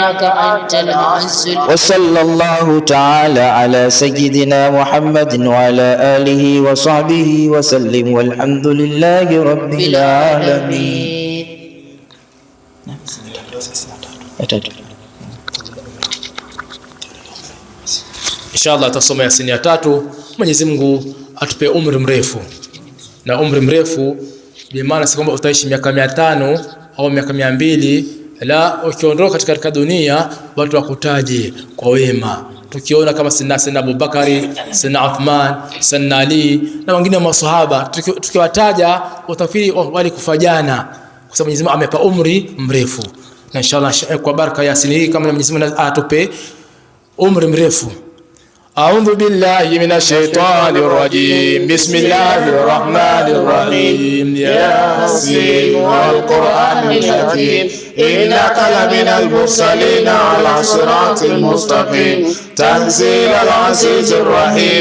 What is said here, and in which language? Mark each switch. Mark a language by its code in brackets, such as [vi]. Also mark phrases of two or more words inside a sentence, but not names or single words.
[ar] وصلى الله تعالى على سيدنا محمد وعلى آله وصحبه وسلم والحمد لله رب العالمين. [sw] Inshallah tutasoma Yasini ya 3. Mwenyezi Mungu atupe umri mrefu, na umri mrefu bi maana si kwamba utaishi miaka 500 au miaka 200, la ukiondoka katika dunia watu wakutaje kwa wema. Tukiona kama Sayyidina Abubakari, Sayyidina Uthman, Sayyidina Ali na wengine wa maswahaba, tukiwataja utafikiri walikufa jana, kwa sababu Mwenyezi Mungu amepa umri mrefu. Na inshallah kwa baraka ya sini hii kama Mwenyezi Mungu atupe umri mrefu. [ar] أعوذ بالله من الشيطان الرجيم. بسم الله الرحمن الرحيم. ياسين والقرآن الحكيم إنك لمن المرسلين على صراط المستقيم تنزيل العزيز الرحيم